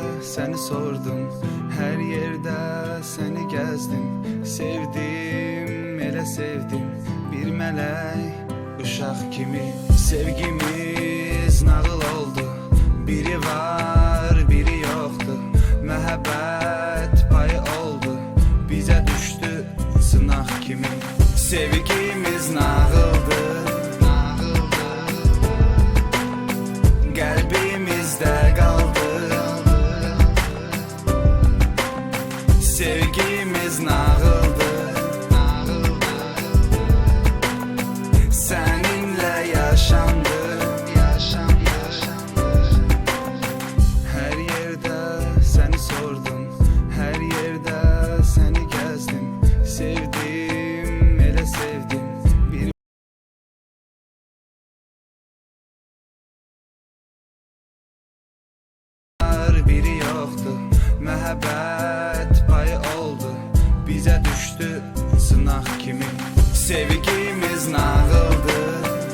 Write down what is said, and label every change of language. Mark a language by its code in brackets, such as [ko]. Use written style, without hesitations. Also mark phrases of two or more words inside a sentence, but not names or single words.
[tr] seni sordum, her yerde seni gezdim. Sevdim, [az] elə sevdim, bir mələk uşaq kimi. Sevgimiz nağıl oldu, [tr] biri var, biri yoktu. [az] Məhəbbət payı oldu, bizə düşdü sınaq kimi. Sevgimiz nağıldı, qəlbimizdə qaldı. Sevgimiz nağıldı, [tr] seninle yaşandı. Her yerde seni sordum, her yerde seni gezdim. [az] Sevdim, elə sevdim, [tr] bir var, biri yoktu. [az] Məhəbbət payı oldu, bizə düşdü sınaq kimi. Sevgimiz nağıldı,